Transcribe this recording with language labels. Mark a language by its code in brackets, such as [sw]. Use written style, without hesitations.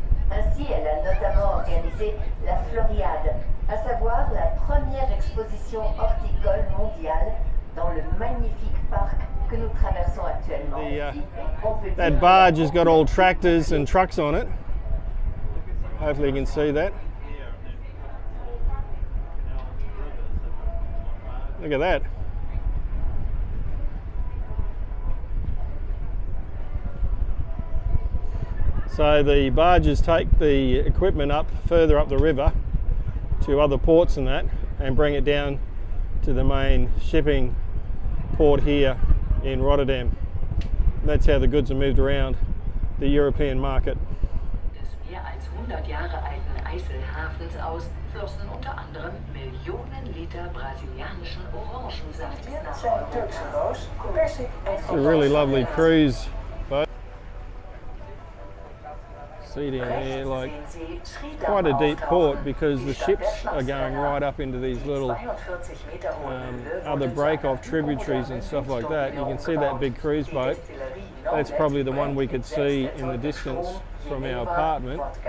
[fr] Ainsi, elle a notamment organisé la Floriade, à savoir la première exposition horticole mondiale dans le magnifique parc que nous traversons actuellement. [en] That barge has got all tractors and trucks on it. Hopefully you can see that. Look at that. So the barges take the equipment up further up the river to other ports and that, and bring it down to the main shipping port here in Rotterdam. And that's how the goods are moved around the European market. [de] Des mehr als 100 Jahre alten Eiselhafens aus flossen unter anderem Millionen Liter brasilianischen Orangensaft nach Europa. [en] It's a really lovely cruise boat. See down there, like quite a deep port because the ships are going right up into these little other break-off tributaries and stuff like that. You can see that big cruise boat. That's probably the one we could see in the distance from our apartment.